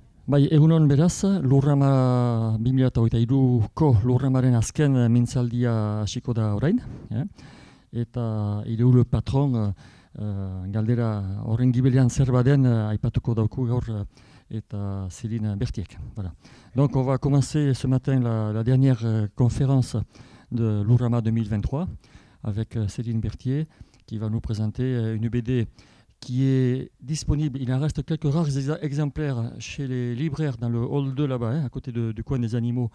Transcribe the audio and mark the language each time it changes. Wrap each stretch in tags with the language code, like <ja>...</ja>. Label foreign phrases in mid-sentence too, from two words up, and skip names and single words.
<eu>Bai, egunon beraz, Lurrama 2023ko Lurramaren azken mintzaldia hasiko da orain. Eta le patron galdera horren gibelean zer baden aipatuko dauku gaur eta Céline Berthiek. Voilà.</eu> <fr>Donc on va commencer ce matin la dernière conférence de Lurrama 2023 avec Céline Berthier qui va nous présenter une BD qui est disponible. Il en reste quelques rares exemplaires chez les libraires dans le hall 2 là-bas, à côté du coin des animaux.</fr>